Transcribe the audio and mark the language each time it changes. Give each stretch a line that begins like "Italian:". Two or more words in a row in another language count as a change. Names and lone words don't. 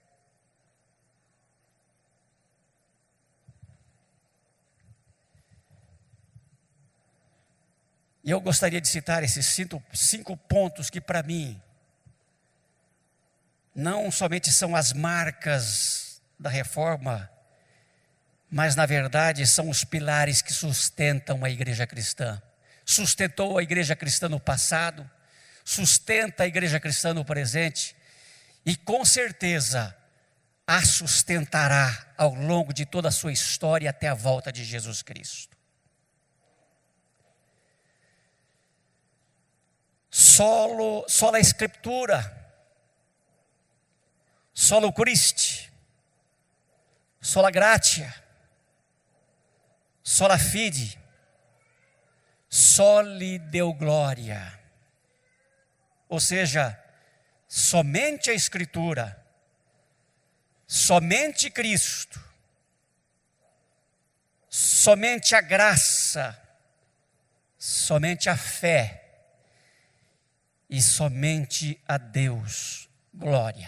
Portuguese: E eu gostaria de citar esses cinco pontos que para mim não somente são as marcas da reforma, mas na verdade são os pilares que sustentam a igreja cristã. Sustentou a igreja cristã no passado, sustenta a igreja cristã no presente e com certeza a sustentará ao longo de toda a sua história até a volta de Jesus Cristo.
Latin: Sola Escritura, solo Christi, sola gratia, sola fide, soli Deo gloria.
Portuguese: Ou seja, somente a Escritura, somente Cristo, somente a graça, somente a fé, e somente a Deus glória.